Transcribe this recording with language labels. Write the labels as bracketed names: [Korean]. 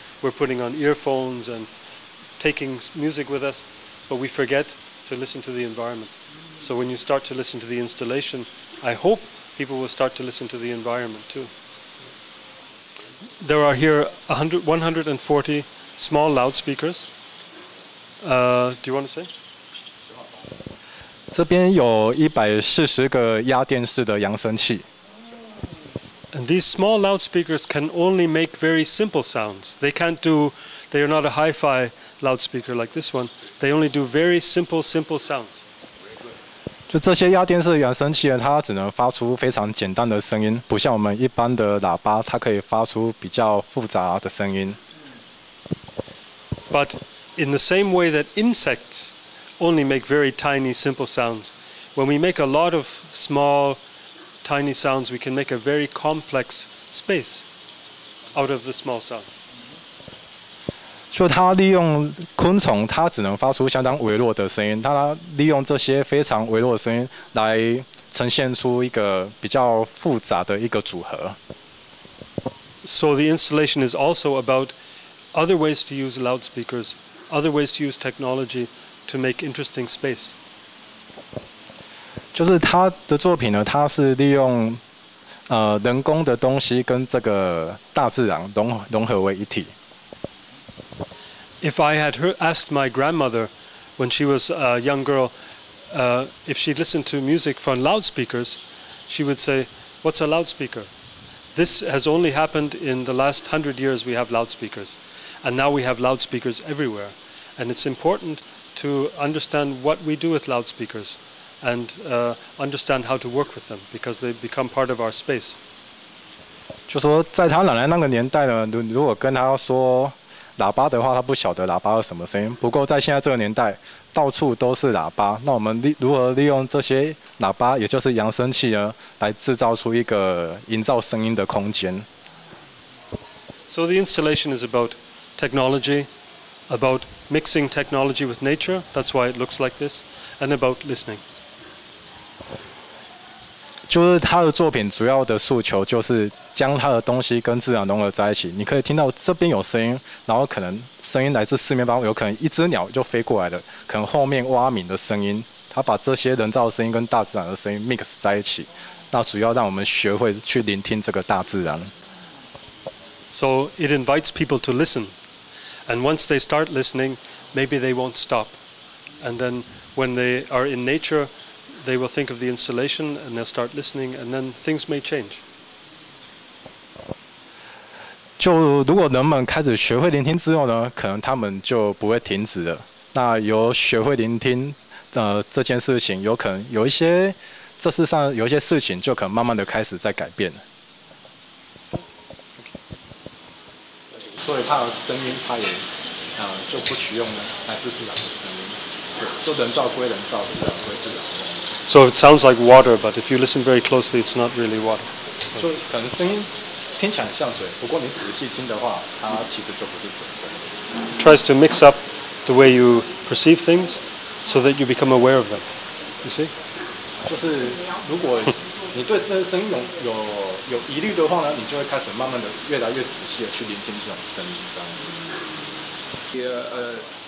[English] We're putting on earphones and taking music with us, but we forget to listen to the environment. So when you start to listen to the installation, I hope people will start to listen to the environment too. There are here 140 small loudspeakers. Do you want to say? [Chinese] 这边有140个压电式的扬声器。 [English] And these small loudspeakers can only make very simple sounds. They are not a hi-fi loudspeaker like this one. They only do very simple sounds. [Chinese] 就这些压电式扬声器呢，它只能发出非常简单的声音，不像我们一般的喇叭，它可以发出比较复杂的声音。 [English] But in the same way that insects only make very tiny, simple sounds, when we make a lot of small, tiny sounds, we can make a very complex space out of the small sounds. [Chinese] 就它利用昆虫，它只能发出相当微弱的声音，它利用这些非常微弱的声音来呈现出一个比较复杂的一个组合。 [English] So the installation is also about other ways to use loudspeakers, other ways to use technology to make interesting space. [Chinese] 就是他的作品呢，他是利用人工的东西跟这个大自然融合为一体。 [English] If I had asked my grandmother when she was a young girl if she'd listened to music from loudspeakers, she would say, "What's a loudspeaker?" This has only happened in the last 100 years we have loudspeakers. And now we have loudspeakers everywhere. And it's important to understand what we do with loudspeakers and understand how to work with them because they become part of our space. [Chinese] 就说在他奶奶那个年代呢，如果跟他说喇叭的话，他不晓得喇叭是什么声音。不过在现在这个年代，到处都是喇叭。那我们如何利用这些喇叭，也就是扬声器呢，来制造出一个营造声音的空间 [English] So the installation is about technology, about mixing technology with nature, that's why it looks like this, and about listening. [Chinese] 就是他的作品主要的诉求就是将他的东西跟自然融合在一起。你可以听到这边有声音，然后可能声音来自四面八方，有可能一只鸟就飞过来了，可能后面蛙鸣的声音，他把这些人造的声音跟大自然的声音 mix 在一起，那主要让我们学会去聆听这个大自然。 [English] So it invites people to listen, and once they start listening, maybe they won't stop. And then when they are in nature, they will think of the installation and they'll start listening, and then things may change. [Chinese] 就如果人们开始学会聆听之后呢，可能他们就不会停止了。那由学会聆听这件事情，有可能有一些这世上有一些事情就可能慢慢的开始在改变了。所以它的声音，它也就不取用来自自然的声音，对，就人造归人造，自然归自然。 [English] So it sounds like water, but if you listen very closely, it's not really water. [Chinese] 就可能声音听起来很像水，不过你仔细听的话，它其实就不是水声。 [English] It tries to mix up the way you perceive things so that you become aware of them. You see? [Chinese] 就是如果你对这声音有疑虑的话呢，你就会开始慢慢的越来越仔细的去聆听这种声音，这样子。